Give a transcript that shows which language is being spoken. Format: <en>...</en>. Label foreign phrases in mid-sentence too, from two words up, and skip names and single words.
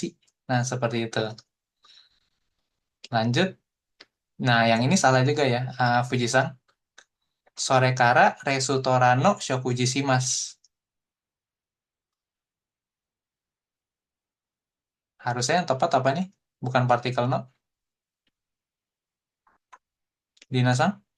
<id>Nah, seperti itu. Lanjut. Nah, yang ini salah juga ya, Fujisan.</id> <ja>それから レストラ の 食事 します.</ja> <id>Harusnya yang tepat apa nih? Bukan partikel no. Dina-san?</id>